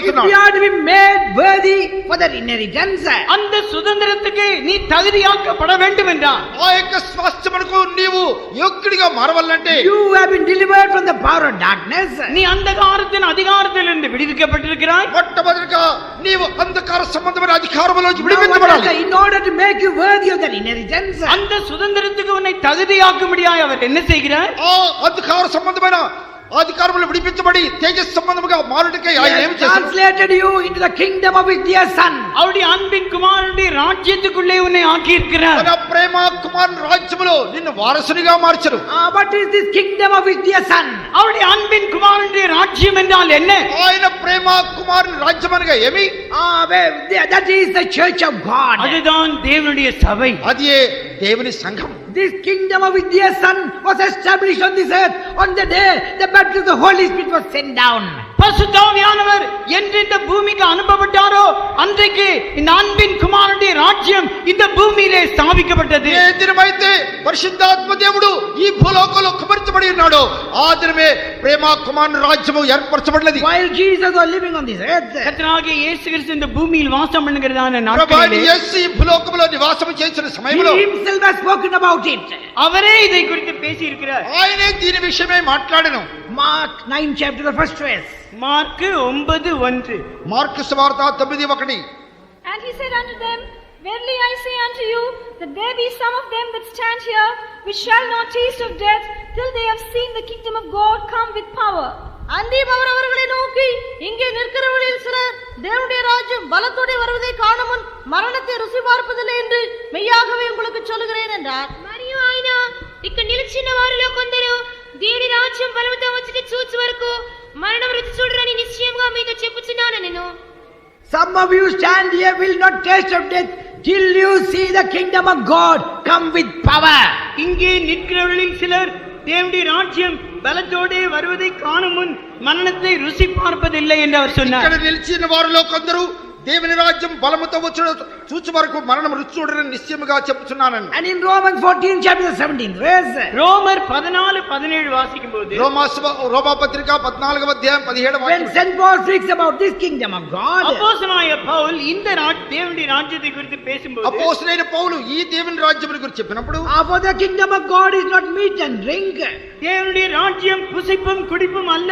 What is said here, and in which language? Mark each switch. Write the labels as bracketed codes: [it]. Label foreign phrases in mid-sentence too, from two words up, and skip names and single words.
[te] కోరుతున్నాడు. [en] are to be made worthy for that inheritance, [ta] அந்த சுதந்திரத்துக்கு நீ தகுதியாக்கப்பட வேண்டும் என்றால் [te] ఆ యొక్క స్వాస్థ్యమునకు నీవు యోగ్యుడిగా మారవాలంటే [en] you have been delivered from the power of darkness. [ta] நீ அந்தகாரத்தின் அதிகாரத்திலிருந்து விடுவிக்கப்பட்டிருக்கிறாய். [te] మొట్టమొదటిగా నీవు అంధకార సంబంధమైన అధికారముల నుంచి [en] Now, [te] విడిపించబడాలి. [en] in order to make you worthy of that inheritance, [ta] அந்த சுதந்திரத்துக்கு உன்னை தகுதியாக்கும்படியாய் அவர் என்ன செய்கிறார்? [te] ఆ అధికార సంబంధమైన అధికారములు విడిపించబడి తేజస్ సంబంధముగా మారుటకై [en] He [te] ఆయన [en] has [te] ఏం చేశాడు? [en] translated you into the kingdom of his dear son. [ta] அவருடைய அன்பின் குமாரனுடைய ராஜ்யத்துக்குள்ளே உன்னை ஆக்கி இருக்கிறார். [te] తన ప్రేమ కుమారుని రాజ్యములో నిన్ను వారసునిగా మార్చరు. [en] What is this kingdom of his dear son? [ta] அவருடைய அன்பின் குமாரனுடைய ராஜ்யம் என்றால் என்ன? [te] ఆయన ప్రేమ కుమారుని రాజ్యం అనగా ఏమి? [en] That is the church of God. [ta] அதுதான் தேவனுடைய சபை. [te] అది దేవుని సంఘం. [en] This kingdom of his dear son was established on this earth on the day the baptism of the Holy Spirit was sent down. [ta] பரிசுத்த ஆவியானவர் என்று இந்த பூமிக்கு அனுப்பப்பட்டாரோ அன்றைக்கு இந்த அன்பின் குமாரனுடைய ராஜ்யம் இந்த பூமியிலே ஸ்தாபிக்கப்பட்டது. [te] ఏ దినమైతే పరిశుద్ధాత్మ దేవుడు ఈ భూలోకంలో కుమరించబడి ఉన్నాడో ఆ దినమే ప్రేమ కుమారుని రాజ్యము ఏర్పరచబడినది. [en] While Jesus was living on this earth, [ta] கர்த்தராகிய இயேசு கிறிஸ்து இந்த பூமியில் வாசம் பண்ணுகிறதான [te] ప్రభువైన [ta] நாட்களிலே [te] యేసు ఈ భూలోకంలో నివాసం చేసిన సమయంలో [en] he himself has spoken about it. [ta] அவரே இதை குறித்து பேசி இருக்கிறார். [te] ఆయనే దీని విషయమై మాట్లాడెను. [en] Mark 9 chapter, the first verse. [ta] மார்க்கு 9:1. [te] మార్కు సువార్త 9:1. [en] And he said unto them, Verily I say unto you, that there be some of them that stand here, which shall not taste of death, till they have seen the kingdom of God come with power. [ta] அன்றியும் அவர் அவர்களை நோக்கி, இங்கே நிற்கிறவர்களில் சிலர் தேவனுடைய ராஜ்யம் பலத்தோடு வருவதை காணுமுன் மரணத்தை ருசி பார்ப்பதில்லை என்று மெய்யாகவே உங்களுக்கு சொல்லுகிறேன் என்றார். [te] మరియు ఆయన ఇక్కడ నిలిచిన వారిలో కొందరు దేవుని రాజ్యం బలముతో వచ్చి చూచు వరకు మరణం రుచి చూడరని నిశ్చయంగా మీతో చెప్పుచున్నాను నేను. [en] Some of you stand here will not taste of death till you see the kingdom of God come with power. [ta] இங்கே நிற்கிறவர்களில் சிலர் தேவனுடைய ராஜ்யம் பலத்தோடே வருவதை காணும் முன் மரணத்தை ருசி பார்ப்பதில்லை என்று அவர் சொன்னார். [te] ఇక్కడ నిలిచిన వారిలో కొందరు దేవుని రాజ్యం బలముతో వచ్చుట చూచు వరకు మరణం రుచి చూడరని నిశ్చయముగా చెప్పుచున్నాను. [en] And in Romans 14 chapter 17 verse, [ta] ரோமர் 14:17 வாசிக்கும் போது [te] రోమా పత్రిక 14వ అధ్యాయం 17వ [en] when [te] వాక్యం. [en] St. Paul speaks about this kingdom of God, [ta] அப்போஸ்தலனாகிய பவுல் இந்த தேவனுடைய ராஜ்யத்தை குறித்து பேசும்போது [te] అపోస్తలుడైన పౌలు ఈ దేవుని రాజ్యం గురించి చెప్పినప్పుడు [en] for the kingdom of God is not meat and drink, [ta] தேவனுடைய ராஜ்யம் புசிப்பும் குடிப்பும் அல்ல,